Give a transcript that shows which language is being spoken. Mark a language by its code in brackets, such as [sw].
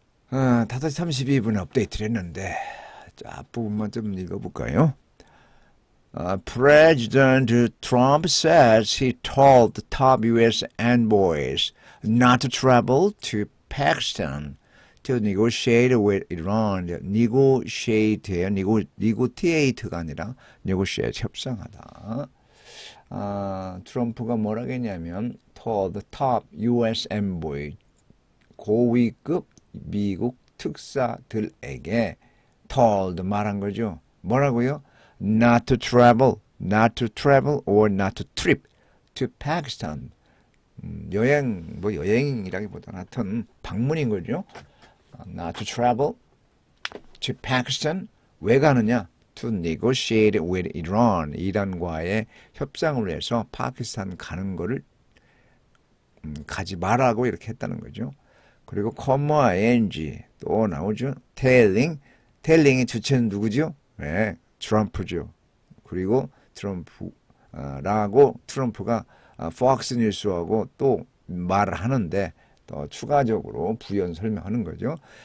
[ko] 5시 32분에 업데이트를 했는데 자, 앞부분만 좀 읽어볼까요? [en] President Trump says he told the top U.S. envoys not to travel to Pakistan to negotiate with Iran. [ko] negotiate예요. negotiate가 아니라 negotiate 협상하다. 트럼프가 뭐라고 했냐면 [en] told the top U.S. [ko] envoy 고위급 미국 특사들에게 told 말한 거죠. 뭐라고요? [en] Not to travel or not to trip to Pakistan. [ko] 여행이라기보다는 하여튼 방문인 거죠. [en] Not to travel to Pakistan. [ko] 왜 가느냐? [en] To negotiate with Iran. [ko] 이란과의 협상을 위해서 파키스탄 가는 거를 가지 말라고 이렇게 했다는 거죠. 그리고 comma, ing 또 나오죠. telling의 주체는 누구죠? 네, 트럼프죠. 그리고 트럼프라고 트럼프가 Fox 뉴스하고 또 말을 하는데 또 추가적으로 부연 설명하는 거죠.